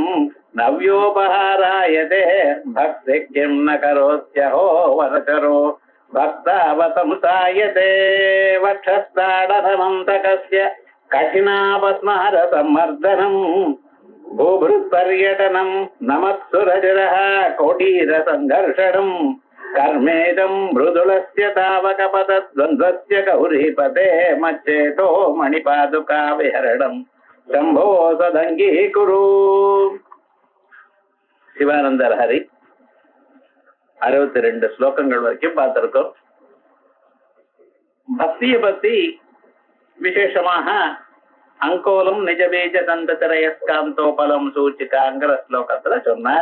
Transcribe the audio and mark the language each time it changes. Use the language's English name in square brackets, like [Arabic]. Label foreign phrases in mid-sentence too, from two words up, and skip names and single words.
[Sanskrit] नव्योपहारायते भक्तिः किम् न करोत्यहो वरचरो भक्तावतंसायते वक्षस्ताडनमन्तकस्य कठिनापस्मारसम्मर्दनम् भूभृत्पर्यटनम् नमत्सुरजरः कोटीरसङ्घर्षणम् कर्मेदम् मृदुलस्य तावकपतद्वन्द्वस्य गौरीपते मच्चेतो मणिपादुका विहरणम् शम्भो सदङ्गी कुरु. [Tamil] சிவானந்தர் ஹரி 62 ஸ்லோகங்கள் வரைக்கும் பார்த்திருக்கோம். பக்தியை பத்தி விசேஷமாக [Sanskrit] अङ्कोलं निजबीज तन्तरयस्कान्तोपलम् [Tamil] சூச்சிகாங்கிற ஸ்லோகத்துல சொன்னார்.